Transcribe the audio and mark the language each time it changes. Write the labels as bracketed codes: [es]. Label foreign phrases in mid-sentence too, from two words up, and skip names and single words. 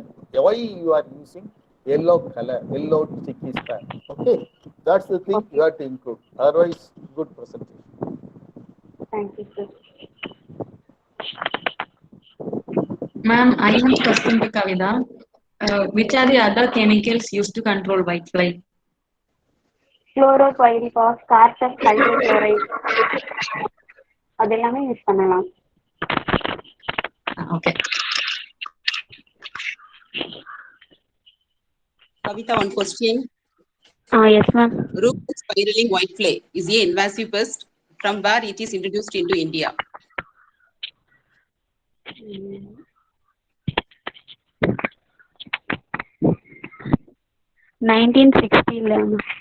[en] Why you are using yellow color, yellow sticky strap? Okay, that's the thing you have to include. Otherwise, good presentation. Thank you, sir. Ma'am, I have a question to Kavita. Which are the other chemicals used to control whitefly? Chlorotyrifos, carpus hydrochloride. [ta] அதெல்லாமே யூஸ் பண்ணலாம். [en] Okay. Kavita, one question. Yes, ma'am. Root spiraling whitefly is a invasive pest. From where it is introduced into India? 1960.